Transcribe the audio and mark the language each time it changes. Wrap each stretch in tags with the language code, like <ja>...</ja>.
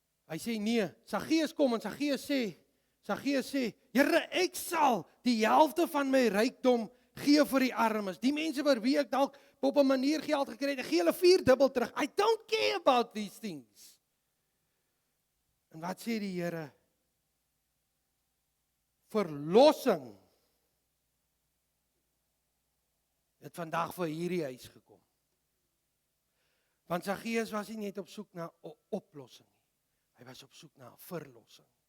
<af>Hy sê nee, Saggeus kom en Saggeus sê, Here, ek sal die helfte van my rykdom gee vir die armes. Die mense vir wie ek dalk op 'n manier geld gekry het, ek gee hulle 4-dubbel terug.</af> <en>I don't care about these things.</en> <af>En wat sê die Here? Verlossing het vandag vir hierdie huis gekom. Want Saggeus was nie net op soek na 'n oplossing nie. Hy was op soek na 'n verlossing.</af>